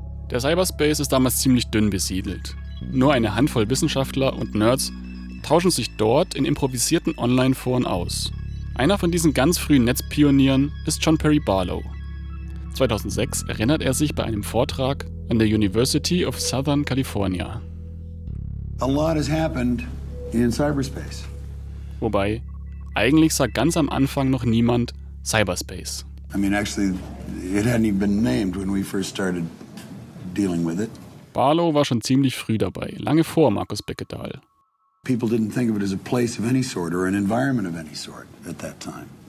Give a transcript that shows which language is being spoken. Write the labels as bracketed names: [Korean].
[German] Der Cyberspace ist damals ziemlich dünn besiedelt. Nur eine Handvoll Wissenschaftler und Nerds tauschen sich dort in improvisierten Online-Foren aus. Einer von diesen ganz frühen Netzpionieren ist John Perry Barlow. 2006 erinnert er sich bei einem Vortrag an der University of Southern California. [English] A lot has happened in cyberspace. [German] Wobei, eigentlich sah ganz am Anfang noch niemand Cyberspace. [English] I mean, actually, it hadn't even been named when we first started dealing with it. [German] Barlow war schon ziemlich früh dabei, lange vor Markus Beckedahl. [English] People didn't think of it as a place of any sort or an environment of any sort at that time.